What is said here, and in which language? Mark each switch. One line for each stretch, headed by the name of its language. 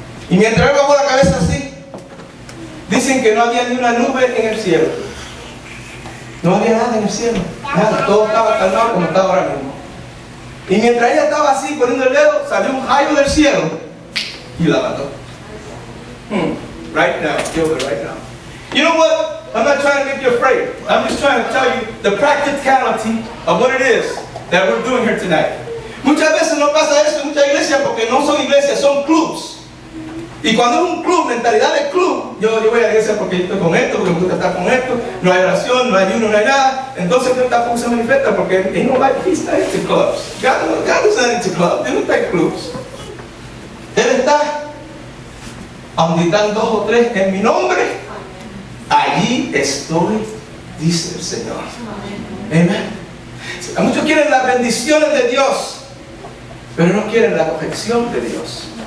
Spanish: Y mientras él bajó la cabeza así, dicen que no había ni una nube en el cielo. No había nada en el cielo, nada, todo estaba calmado como está ahora mismo. Y mientras ella estaba así poniendo el dedo, salió un rayo del cielo y la mató.
English: Right now, kill her right now. You know what? I'm not trying to make you afraid. I'm just trying to tell you the practicality of what it is that we're doing here tonight.
Spanish: Muchas veces no pasa esto en muchas iglesias porque no son iglesias, son clubs. Y cuando es un club, mentalidad de club, yo voy a la iglesia porque yo estoy con esto, porque me gusta estar con esto, no hay oración, no hay ayuno, no hay nada, entonces Dios tampoco se manifiesta porque
English: He's not into clubs. God is not into clubs,
Spanish: Dios no está en clubs. Él está, donde están 2 o 3 en mi nombre, allí estoy, dice el Señor. Amén. Muchos quieren las bendiciones de Dios, pero no quieren la corrección de Dios.